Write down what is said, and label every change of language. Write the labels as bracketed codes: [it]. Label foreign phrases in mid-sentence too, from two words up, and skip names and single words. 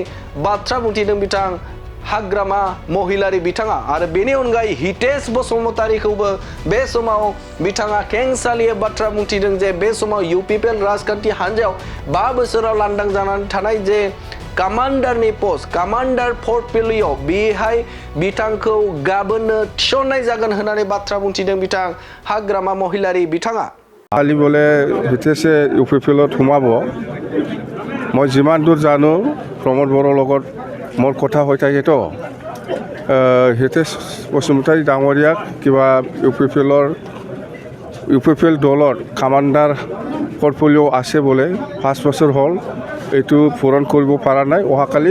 [brx] बाथ्रा बुंथिदों बिथां हाग्रामा महिलारि बिथाङा आरो बेनि अनगायै हितेश बसुमतारीखौबो बे समाव बिथाङा खेंसालियै बाथ्रा बुंथिदों जे बे समाव इउपिपिएल राजखान्थि हान्जायाव 5 बोसोराव लांदां जानानै थानाय जे कामान्डारनि पस्ट कामान्डार पर्टफलिय' बेहाय बिथांखौ गाबोननो थिसननाय जागोन होननानै बाथ्रा बुंथिदों बिथां हाग्रामा महिलारि बिथाङा [as] কালি বোলে হিতেশে ইউপিপিএলত সোমাব মই যিমান দূৰ জানো প্ৰমোদ বড়োৰ লগত মোৰ কথা হৈ থাকেতো হিতেশ বসুমতাৰী ডাঙৰীয়াক কিবা ইউপিপিএল দলৰ কামাণ্ডাৰ পৰ্টফলিঅ' আছে বোলে 5 বছৰ হ'ল এইটো পূৰণ কৰিব পৰা নাই অহাকালি